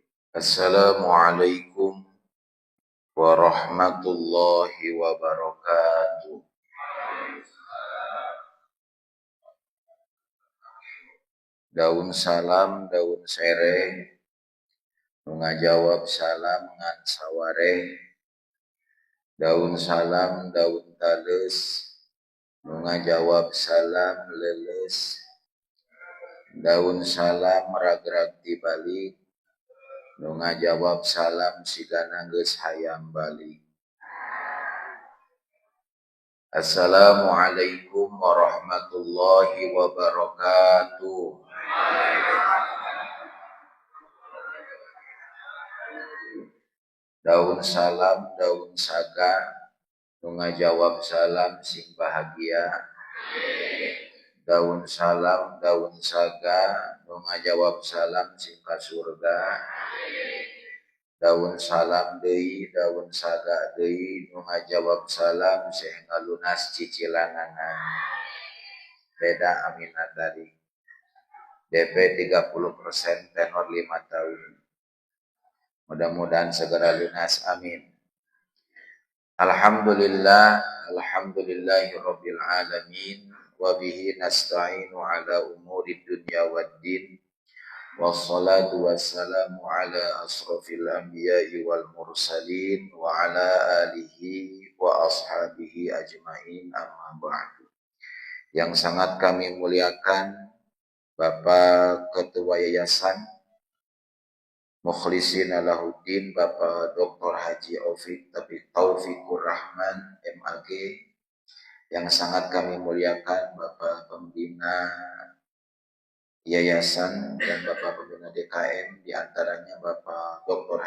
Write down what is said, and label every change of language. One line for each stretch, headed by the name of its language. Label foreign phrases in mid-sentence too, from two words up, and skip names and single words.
Arabic: السلام عليكم ورحمة الله وبركاته.
Sundanese: Daun salam, daun sereh, nu ngajawab salam ngan sawareh. Daun salam, daun tales, nu ngajawab salam leles. Daun salam ragrag tibalik, nu ngajawab salam sigana geus hayam balik.
Arabic: السلام عليكم ورحمة الله وبركاته.
Sundanese: Daun salam, daun saga, nu ngajawab salam sing bahagia. Daun salam, daun saga, nu ngajawab salam sing ka surga. Daun salam deui, daun saga deui, nu ngajawab salam sing ngalunas cicilanana.
Indonesian: Beda aminat tadi. DP 30%, tenor 5 tahun. Mudah-mudahan segera lunas, amin.
Arabic: الحمد لله رب العالمين وبه نستعين على أمور الدنيا والدين. والصلاة والسلام على أشرف الأنبياء والمرسلين وعلى آله وأصحابه أجمعين، أما بعد.
Indonesian: Yang sangat kami muliakan Bapak Ketua Yayasan Mukhlisin Alahuddin, Bapak Dr. Haji Taufikur Rahman MAG. Yang sangat kami muliakan Bapak Pembina Yayasan dan Bapak Pembina DKM, diantaranya Bapak Dr.